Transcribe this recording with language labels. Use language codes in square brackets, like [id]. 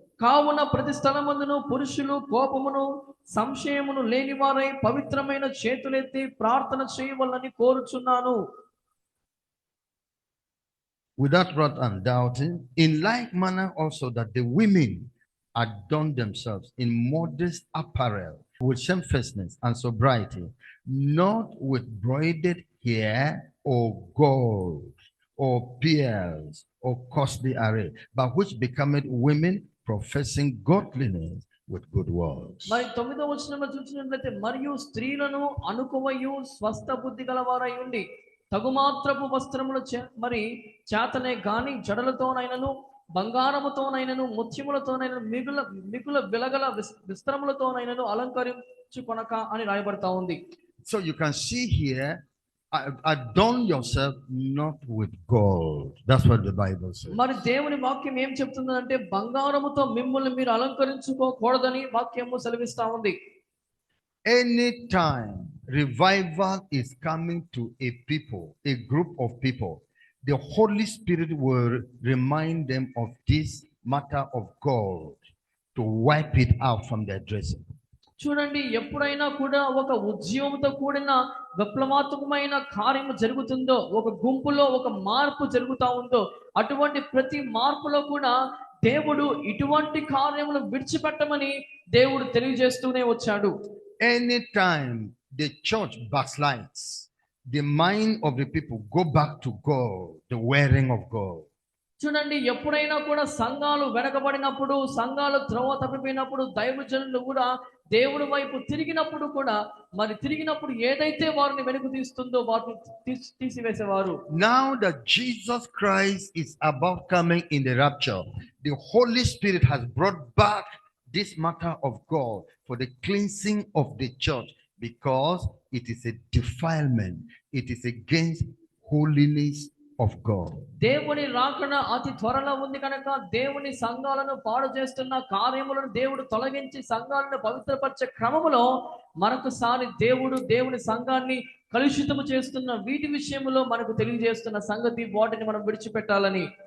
[te] కావున ప్రతి స్థలమందును పురుషులు కోపమును సంశయమును లేనివారై పవిత్రమైన చేతులెత్తి ప్రార్థన చేయవలనని కోరుచున్నాను. [en] Without wrath and doubting, in like manner also that the women adorn themselves in modest apparel, with shamefacedness and sobriety, not with broidered hair or gold or pearls or costly array, but which becometh women professing godliness with good works. [te] మరి 9వ వచనంలో చూసినట్లయితే, మరియు స్త్రీలను అనుకువయు స్వస్థ బుద్ధి గలవారై ఉండి తగుమాత్రపు వస్త్రములు మరి చేతనే గాని జడలతోనైనను బంగారముతోనైనను ముత్యములతోనైనను మిగుల విలగల విస్త్రములతోనైనను అలంకరించుకొనక అని రాయబడతా ఉంది. [en] So you can see here, adorn yourself not with gold. That's what the Bible says. [te] మరి దేవుని వాక్యం ఏం చెప్తుందంటే బంగారముతో మిమ్మల్ని మీరు అలంకరించుకోకూడదని వాక్యము సెలవిస్తా ఉంది. [en] Anytime revival is coming to a people, a group of people, the Holy Spirit will remind them of this matter of gold to wipe it out from their dressing. [te] చూడండి, ఎప్పుడైనా కూడా ఒక ఉద్యమంతో కూడిన విప్లవాత్మకమైన కార్యము జరుగుతుందో, ఒక గుంపులో ఒక మార్పు జరుగుతా ఉందో, అటువంటి ప్రతి మార్పులో కూడా దేవుడు ఇటువంటి కార్యములు విడిచిపెట్టమని దేవుడు తెలియజేస్తూనే వచ్చాడు. [en] Anytime the church backslides, the mind of the people go back to gold, the wearing of gold. [te] చూడండి, ఎప్పుడైనా కూడా సంఘాలు వెనకబడినప్పుడు, సంఘాలు త్రోవ తప్పిపోయినప్పుడు దైవజనులు కూడా దేవుడి వైపు తిరిగినప్పుడు కూడా మరి తిరిగినప్పుడు ఏదైతే వారిని వెనుక తీస్తుందో వాటిని తీసివేసేవారు. [en] Now that Jesus Christ is about coming in the rapture, the Holy Spirit has brought back this matter of God for the cleansing of the church, because it is a defilement. It is against holiness of God. [te] దేవుని రాకడ అతి త్వరలో ఉంది కనుక దేవుని సంఘాలను పాడు చేస్తున్న కార్యములను దేవుడు తొలగించి సంఘాలను పవిత్రపరిచే క్రమములో మరొకసారి దేవుని సంఘాన్ని కలుషితము చేస్తున్న వీటి విషయంలో మనకు తెలియజేస్తున్న సంగతి, వాటిని మనం విడిచిపెట్టాలని.